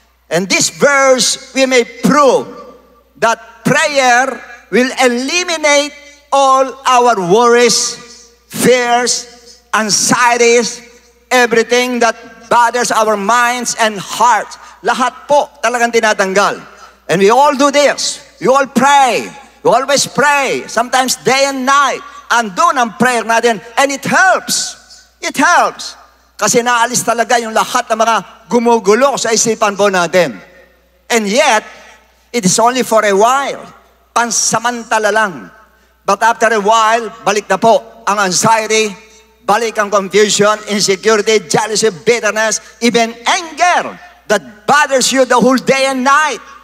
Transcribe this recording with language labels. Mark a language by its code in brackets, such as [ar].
[en] And this verse, we may prove that prayer will eliminate all our worries, fears, anxieties, everything that bothers our minds and hearts. [tl] Lahat po talagang tinatanggal. [en] And we all do this. We all pray. We always pray. Sometimes day and night. [tl] Andun ang prayer natin. [en] And it helps. It helps. [tl] Kasi naalis talaga yung lahat ng mga gumugulo sa isipan po natin. [en] And yet, it is only for a while. [tl] Pansamantala lang. [en] But after a while, [tl] balik na po ang [en] anxiety, [tl] balik ang [en] confusion, insecurity, jealousy, bitterness, even anger that bothers you the whole day and night.